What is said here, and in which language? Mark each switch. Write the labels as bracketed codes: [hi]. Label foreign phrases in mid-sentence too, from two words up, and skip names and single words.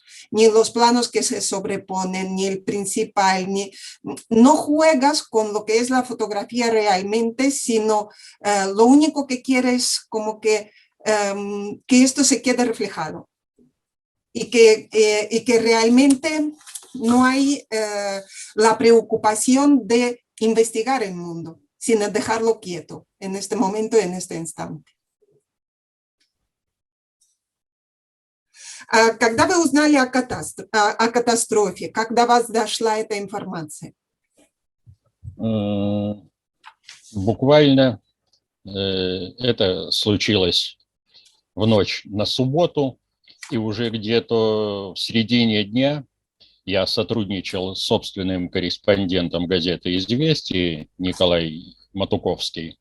[es] ni los planos que se sobreponen, ni el principal, no juegas con lo que es la fotografía realmente, sino lo único que quieres como que esto se quede reflejado y que realmente no hay la preocupación de investigar el mundo, sino dejarlo quieto en este momento, en este instante. [ru] Когда вы узнали о катастрофе, как до вас дошла эта информация? Буквально это случилось в ночь на субботу, и уже где-то в середине дня я сотрудничал с собственным корреспондентом газеты «Известия» Николай Матуковский.